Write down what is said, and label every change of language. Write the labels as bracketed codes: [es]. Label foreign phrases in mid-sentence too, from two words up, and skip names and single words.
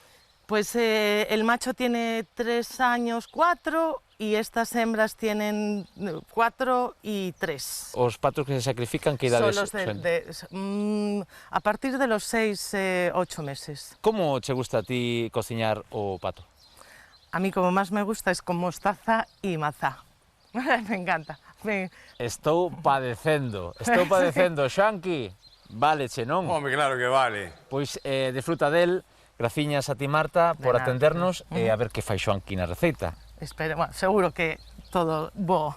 [es] Pues el macho tiene 3 años, 4, y estas hembras tienen 4 y 3. [gl] Os patos que se sacrifican, que Son idades [es] los a partir de los 6, 8 meses. [gl] Como che gusta a ti cociñar o pato? [es] A mí como más me gusta es con mostaza y mazá. Me encanta. [gl] Estou padecendo, Xoanqui, váleche, non? Home, claro que vale. Pois [es] disfruta del, [gl] graciñas a ti, Marta, por nada. atendernos e a ver que fai Xoanqui na receita. Espero, bueno, seguro que todo bo.